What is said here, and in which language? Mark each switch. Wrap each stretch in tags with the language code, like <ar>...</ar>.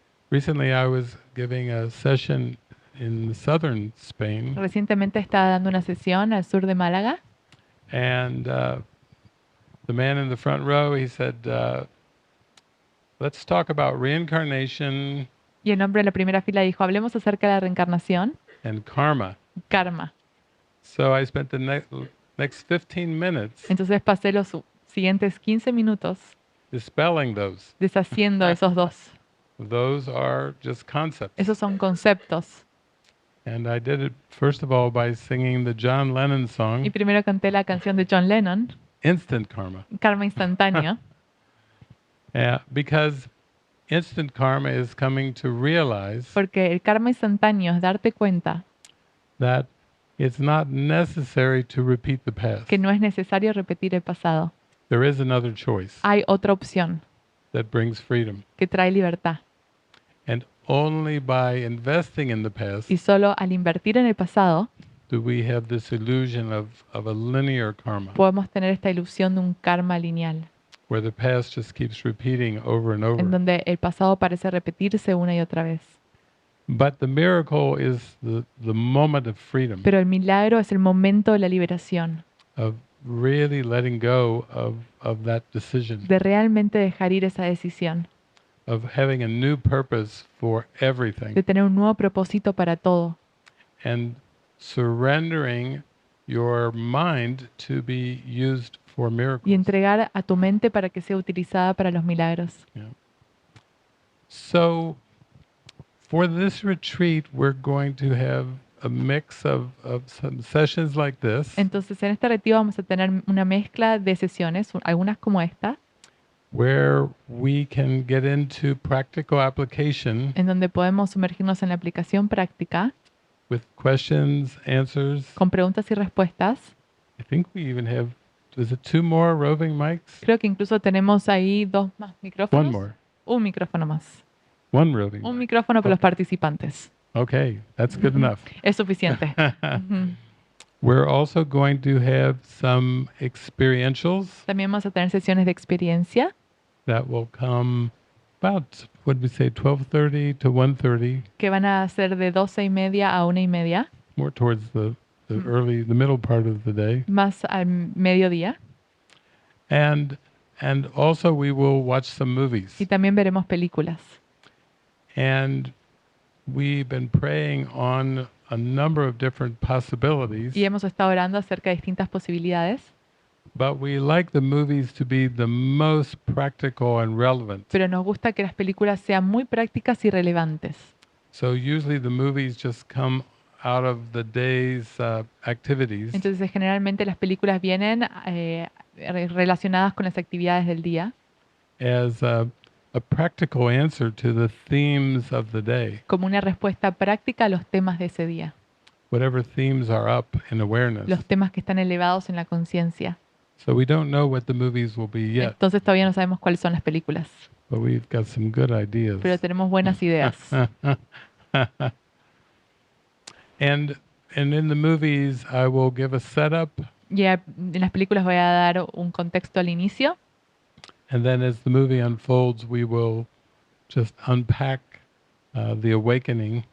<en>Recently I was giving a session in southern Spain,</en> <es>Recientemente estaba dando una sesión al sur de Málaga</es> <en>and the man in the front row, he said, let's talk about reincarnation</en> <es>y el hombre en la primera fila dijo, hablemos acerca de la reencarnación</es> <en>and karma.</en> <es>y karma.</es> <en>So I spent the next 15 minutes</en> <es>Entonces pasé los siguientes 15 minutos</es> <en>dispelling those.</en> <es>deshaciendo esos dos.</es> <en>Those are just concepts.</en> <es>Esos son conceptos.</es> <en>And I did it, first of all, by singing the John Lennon</en> <es>Y</es> <en>song,</en> <es>primero canté la canción de John Lennon,</es> <en>Instant Karma.</en> <es>Karma instantáneo,</es> <en>Because instant karma is coming to realize</en> <es>porque el karma instantáneo es darte cuenta</es> <en>that it's not necessary to repeat the past.</en> <es>que no es necesario repetir el pasado.</es> <en>There is another choice</en> <es>Hay otra opción</es> <en>that brings freedom.</en> <es>que trae libertad.</es> <en>And only by investing in the past</en> <es>Y solo al invertir en el pasado</es> <en>do we have this illusion of a linear karma,</en> <es>podemos tener esta ilusión de un karma lineal,</es> <en>where the past just keeps repeating over and</en> <es>en</es> <en>over.</en> <es>donde el pasado parece repetirse una y otra vez.</es> <en>But the miracle is the moment of freedom,</en> <es>Pero el milagro es el momento de la liberación,</es> <en>of really letting go of that decision,</en> <es>de realmente dejar ir esa decisión,</es> <en>of having a new purpose for everything,</en> <es>de tener un nuevo propósito para todo</es> <en>and surrendering your mind to be used for</en> <es>y</es> <en>miracles.</en> <es>entregar a tu mente para que sea utilizada para los milagros.</es> <en>So for this retreat, we're going to have a mix of some sessions like this,</en> <es>Entonces en este retiro vamos a tener una mezcla de sesiones, algunas como esta,</es> <en>where we can get into practical application</en> <es>en donde podemos sumergirnos en la aplicación práctica</es> <en>with questions, answers.</en> <es>con preguntas y respuestas.</es> <en>I think we even have, is it 2 more roving mics?</en> <es>Creo que incluso tenemos ahí 2 más micrófonos.</es> <en>One more.</en> <es>Un micrófono más.</es> <en>One roving</en> <es>Un</es> <en>mic.</en> <es>micrófono para los participantes.</es> <en>Okay, that's good enough.</en> <es>Es suficiente. Ujú.</es> <en>We're also going to have some experientials</en> <es>También vamos a tener sesiones de experiencia</es> <en>that will come about, what did we say, 12:30 to 1:30,</en> <es>que van a ser de 12:30 a 1:30,</es> <en>more towards the the middle part of the day.</en> <es>más al mediodía.</es> <en>And also we will watch some movies.</en> <es>Y también veremos películas.</es> <en>And we've been praying on a number of different possibilities,</en> <es>Y hemos estado orando acerca de distintas posibilidades,</es> <en>but we like the movies to be the most practical and relevant.</en> <es>pero nos gusta que las películas sean muy prácticas y relevantes.</es> <en>So usually the movies just come out of the day's activities,</en> <es>Entonces generalmente las películas vienen relacionadas con las actividades del día,</es> <en>as a practical answer to the themes of the day.</en> <es>como una respuesta práctica a los temas de ese día.</es> <en>whatever themes are up in awareness.</en> <es>los temas que están elevados en la conciencia.</es> <en>So we don't know what the movies will be yet,</en> <es>Entonces todavía no sabemos cuáles son las películas,</es> <en>but we've got some good ideas.</en> <es>pero tenemos buenas ideas.</es> <en>and in the movies, I will give a setup,</en> <es>Y en las películas voy a dar un contexto al inicio,</es> <en>and then as the movie unfolds, we will just unpack the awakening</en>